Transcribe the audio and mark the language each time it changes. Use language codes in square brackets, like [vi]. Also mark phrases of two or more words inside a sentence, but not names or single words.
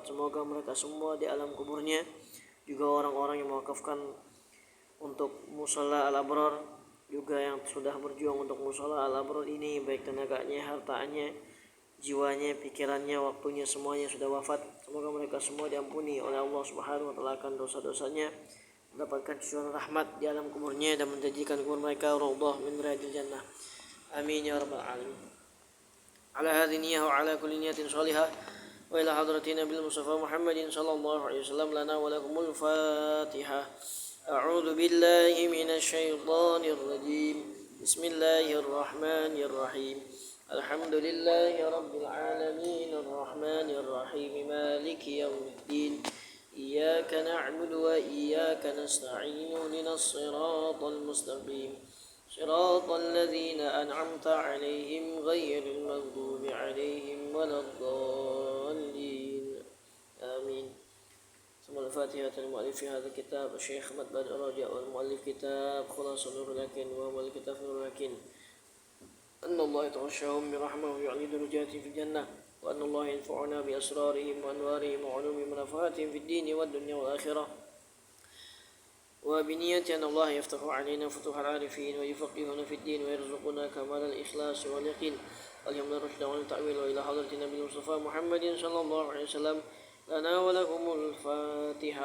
[id] Semoga mereka semua di alam kuburnya, juga orang-orang yang mewakafkan untuk musala al-abrar, juga yang sudah berjuang untuk musala al-abrar ini, baik tenaganya, hartanya, jiwanya, pikirannya, waktunya, semuanya sudah wafat. Semoga mereka semua diampuni oleh Allah [ar] سبحانه وتعالى [id] akan dosa-dosanya, mendapatkan cucuran rahmat di alam kuburnya, dan menjadikan kubur mereka [ar] روضة من رياض الجنة. آمين يا رب العالمين. على هذه النية وعلى كل نية صالحة وإلى حضرة النبي المصطفى محمد صلى الله عليه وسلم لنا ولكم الفاتحة. أعوذ بالله من الشيطان الرجيم. بسم الله الرحمن الرحيم الحمد لله رب العالمين الرحمن الرحيم مالك يوم الدين. إياك نعبد وإياك نستعين اهدنا الصراط المستقيم صراط الذين أنعمت عليهم غير المغضوب عليهم ولا الضالين. آمين الفاتحة. المؤلف في هذا الكتاب شيخ أحمد بدر رجا والمؤلف كتاب خلاصة اللكين ومؤلف كتاب نور اللكين. أن الله يتوشحهم برحمة ويعلي درجاتهم في الجنة. وأن الله ينفعنا بأسرارهم وأنوارهم وعلوم منافعاتهم في الدين والدنيا والآخرة. وبنية أن الله يفتح علينا فتوح العارفين ويفقهنا في الدين ويرزقنا كمال الإخلاص واليقين واليمن الرشد والتأويل. وإلى حضرة النبي المصطفى محمد صلى الله عليه وسلم لنا ولهم الفاتحة.